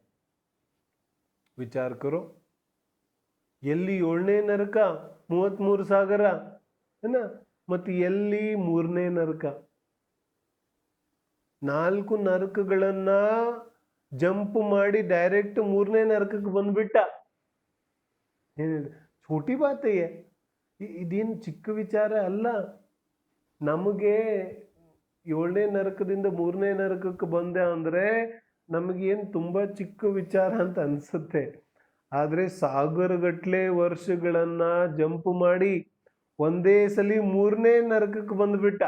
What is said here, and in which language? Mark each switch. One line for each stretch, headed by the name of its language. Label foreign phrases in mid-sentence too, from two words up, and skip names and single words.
Hindi: विचार करो,
Kannada: ಎಲ್ಲಿ 7ನೇ ನರಕ 33 ಸಾಗರ ಏನ, ಮತ್ತು ಎಲ್ಲಿ 3ನೇ ನರಕ. 4 ನರಕಗಳನ್ನ ಜಂಪ್ ಮಾಡಿ ಡೈರೆಕ್ಟ್ 3ನೇ ನರಕಕ್ಕೆ ಬಂದ್ಬಿಟ್ಟ.
Hindi: छोटी बात है.
Kannada: ಇದೇನು ಚಿಕ್ಕ ವಿಚಾರ ಅಲ್ಲ. ನಮಗೆ 7ನೇ ನರಕದಿಂದ 3ನೇ ನರಕಕ್ಕೆ ಬಂದೆ ಅಂದ್ರೆ ನಮಗೇನು ತುಂಬಾ ಚಿಕ್ಕ ವಿಚಾರ ಅಂತ ಅನ್ಸುತ್ತೆ. ಆದ್ರೆ ಸಾಗರಗಟ್ಲೆ ವರ್ಷಗಳನ್ನ ಜಂಪ್ ಮಾಡಿ ಒಂದೇ ಸಲಿ 3ನೇ ನರಕಕ್ಕೆ ಬಂದ್ಬಿಟ್ಟ.